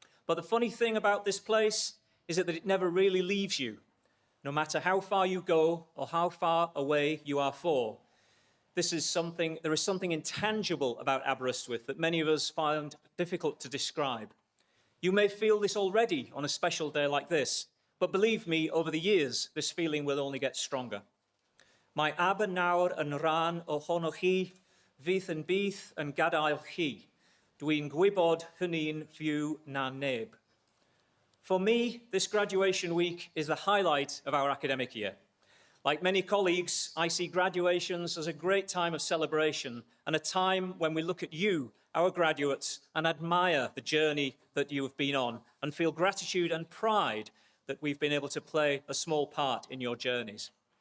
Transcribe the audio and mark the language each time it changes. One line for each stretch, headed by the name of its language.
English: But the funny thing about this place is that it never really leaves you, no matter how far you go or how far away you are for. There is something intangible about Aberystwyth that many of us find difficult to describe. You may feel this already on a special day like this, but believe me, over the years, this feeling will only get stronger.
Welsh: Mae Aber nawr yn rhan ohonoch chi, fydd yn byth yn gadael chi. Dwi'n gwybod hynny'n fyw na neb.
English: For me, this graduation week is the highlight of our academic year. Like many colleagues, I see graduations as a great time of celebration and a time when we look at you, our graduates, and admire the journey that you have been on and feel gratitude and pride that we've been able to play a small part in your journeys.